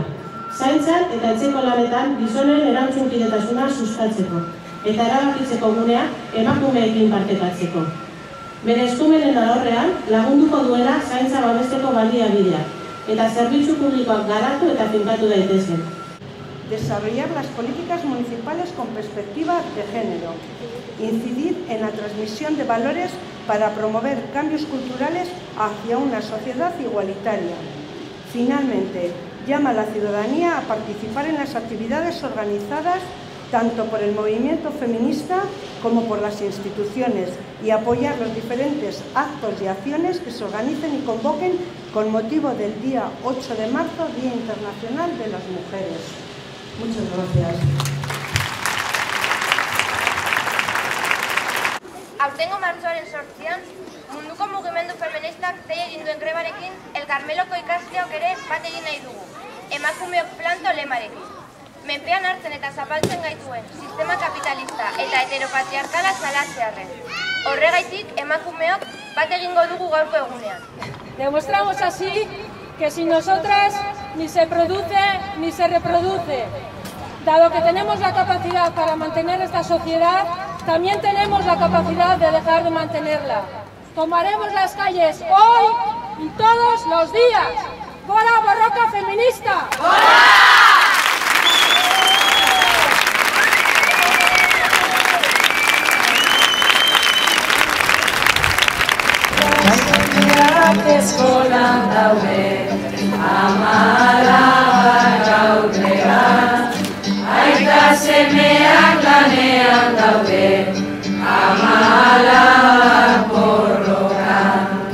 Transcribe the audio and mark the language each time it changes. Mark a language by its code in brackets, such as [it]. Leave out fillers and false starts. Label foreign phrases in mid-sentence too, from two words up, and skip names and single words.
[eu] Zaintzan eta etxeko lanetan gizonen erantzunkidetasuna sustatzeko eta erabakitzeko gunea emakumeekin partekatzeko. Bere eskumenen alorrean lagunduko duela zaintza babesteko baliabideak eta zerbitzu publikoak garatu eta finkatu daitezen. [es] Desarrollar las políticas municipales con perspectiva de género. Incidir en la transmisión de valores para promover cambios culturales hacia una sociedad igualitaria. Finalmente, llama a la ciudadanía a participar en las actividades organizadas tanto por el movimiento feminista como por las instituciones y apoyar los diferentes actos y acciones que se organicen y convoquen con motivo del día 8 de marzo, Día Internacional de las Mujeres. Muchas gracias. [eu] Aurtengo martxoaren 8an, munduko mugimendu feministak dei egin duen grebarekin, El Carmeloko ikasleok ere bat egin nahi dugu, emakumeok planto lemarekin. Menpean hartzen eta zapaltzen gaituen sistema kapitalista eta heteropatriarkala salatzearren. Horregaitik emakumeok bat egingo dugu gaurko egunean. [es] Demostramos así que sin nosotras ni se produce ni se reproduce. Dado que tenemos la capacidad para mantener esta sociedad, también tenemos la capacidad de dejar de mantenerla. Tomaremos las calles hoy y todos los días. [eu] ¡Fora Borroka feminista! Eskolan daude, amalabak aurrean, aita semeak lanean daude, amalabak borrokan.